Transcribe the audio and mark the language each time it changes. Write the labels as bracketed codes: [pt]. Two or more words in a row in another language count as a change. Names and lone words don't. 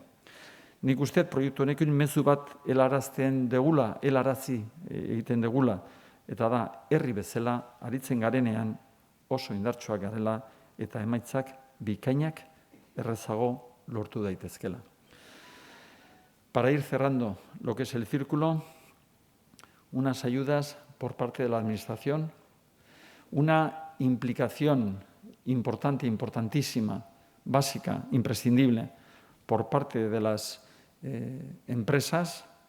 [eu] Nik uste proiektu honekin mezu bat helarazi egiten degula, eta da, herri bezala aritzen garenean oso indartsuak garela eta emaitzak bikainak errezago lortu daitezkela. [es] Para ir cerrando lo que es el círculo, unas ayudas por parte de la Administración, una implicación importante, importantísima, básica, imprescindible por parte de las empresas